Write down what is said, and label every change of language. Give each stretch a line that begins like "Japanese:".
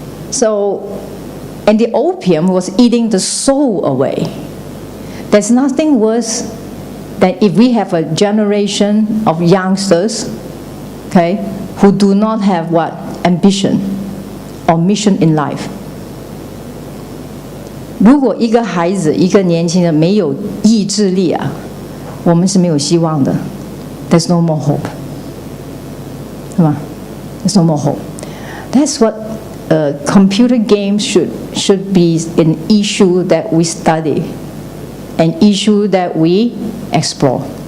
English: So, and the opium was eating the soul away. There's nothing worse than if we have a generation of youngsters, okay, who do not have what? Ambition or mission in life.
Chinese: 如果一个孩子、一个年轻人没有意志力啊，我们是没有希望的。
English: There's no more hope，
Chinese: 是吧？
English: There's no more hope. That's what computer games should be an issue that we study, an issue that we explore.